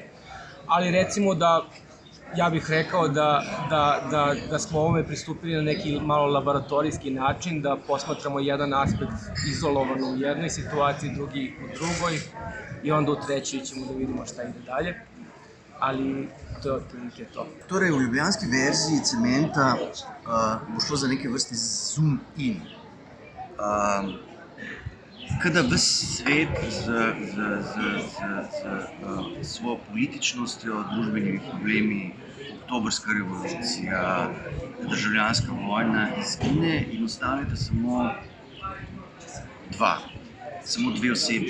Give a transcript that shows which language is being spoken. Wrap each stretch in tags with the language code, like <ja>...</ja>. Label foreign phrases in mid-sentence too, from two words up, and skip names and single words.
<sr>Ali recimo da, ja bih rekao da smo ovome pristupili na neki malo laboratorijski način, da posmatramo jedan aspekt izolovan u jednoj situaciji, drugi u drugoj i onda u trećoj ćemo da vidimo šta ide dalje. Ali to je otprilike to.</sr> <sl>Torej, v ljubljanski verziji Cementa bo šlo za neke vrste</sl> <en>zoom in.</en> <sl>Kada ves svet z svojo političnostjo, družbenimi problemi, oktobrska revolucija, državljanska vojna izgine in ostaneta samo dve osebi.</sl>